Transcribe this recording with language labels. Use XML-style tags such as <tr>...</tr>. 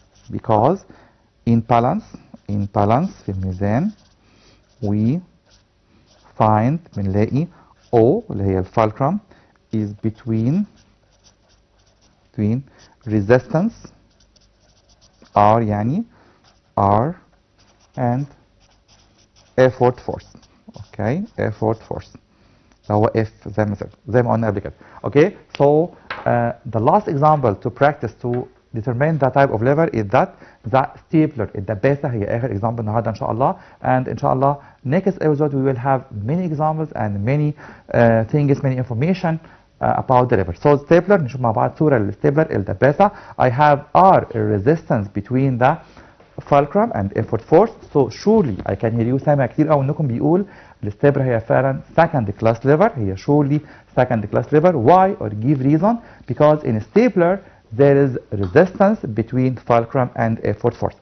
<en>because in balance</en> <ar>في الميزان</ar> <en>we find</en> <ar>بنلاقي</ar> <en>O</en> <ar>اللي هي الفالكرم</ar> <en>is between resistance R يعني R and effort force.</en> <ar>اوكي effort force ده هو F زي ما قلنا قبل كده.</ar> <en>اوكي so the last example to practice to determine the type of lever is that the stapler الدباسة</en> <ar>هي آخر example النهارده إن شاء الله.</ar> <en>and إن شاء الله next episode we will have many examples and many things, many information about the lever.</en> <ar>So stapler نشوف مع بعض صورة للستابلر الدباسة.</ar> <en>I have R resistance between the fulcrum and effort force. So surely I can hear you</en> <ar>سامع كتير قوي انكم بيقول الستابلر هي فعلا</ar> <en>second class lever. هي surely second class lever. Why or give reason? Because in stapler there is resistance between fulcrum and effort force.</en>